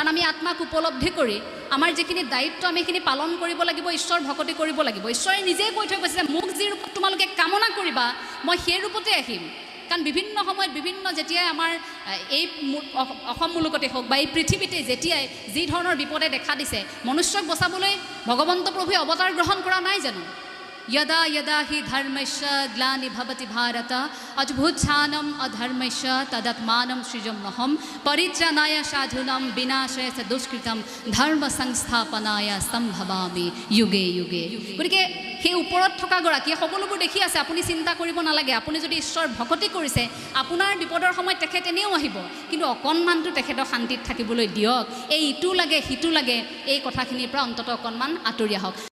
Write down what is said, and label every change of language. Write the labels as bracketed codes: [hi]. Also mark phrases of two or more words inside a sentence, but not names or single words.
[as] আমি আত্মাক উপলব্ধি কৰি আমাৰ যিখিনি দায়িত্ব আমি সেইখিনি পালন কৰিব লাগিব ঈশ্বৰ ভকতি কৰিব লাগিব ঈশ্বৰে নিজেই কৈ থৈ গৈছে যে মোক যি ৰূপত তোমালোকে কামনা কৰিবা মই সেই ৰূপতে আহিম কাৰণ বিভিন্ন সময়ত বিভিন্ন যেতিয়াই আমাৰ এই অসম মুলুকতে হওক বা এই পৃথিৱীতে যেতিয়াই যি ধৰণৰ বিপদে দেখা দিছে মনুষ্যক বচাবলৈ ভগৱন্ত প্ৰভুৱে অৱতাৰ গ্ৰহণ কৰা নাই জানো [sa] यदा यदा हि धर्मस्य ग्लानिर्भवति भारत अद्भुतानां अधर्मस्य तदात्मानं सृजम्यहं परित्राणाय साधूनां विनाशाय च दुष्कृतं धर्म संस्थापनाय सम्भवामि युगे युगे। [as] গতিকে সেই ওপৰত থকা গৰাকীয়ে সকলোবোৰ দেখি আছে, আপুনি চিন্তা কৰিব নালাগে। আপুনি যদি ঈশ্বৰ ভকতি কৰিছে, আপোনাৰ বিপদৰ সময়ত তেখেত এনেও আহিব, কিন্তু অকণমানটো তেখেতক শান্তিত থাকিবলৈ দিয়ক। এই ইটো লাগে সিটো লাগে এই কথাখিনিৰ পৰা অন্ততঃ অকণমান আঁতৰি আহক।